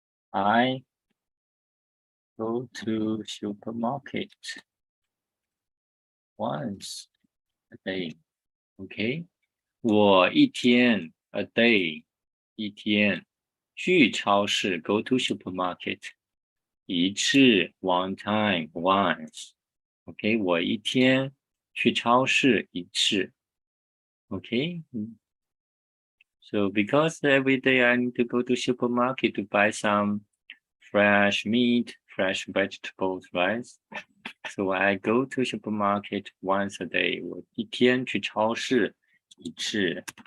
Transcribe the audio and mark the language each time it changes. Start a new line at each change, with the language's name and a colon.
English: I go to supermarket once a day.
Chinese: Okay, 我一天
English: a day
Chinese: 一天去超市
English: go to supermarket
Chinese: 一次
English: one time once。
Chinese: OK， 我一天去超市一次。
English: OK， So because every day I need to go to supermarket to buy some fresh meat, fresh vegetables, right? So I go to supermarket once a day.
Chinese: 我一天去超市一次。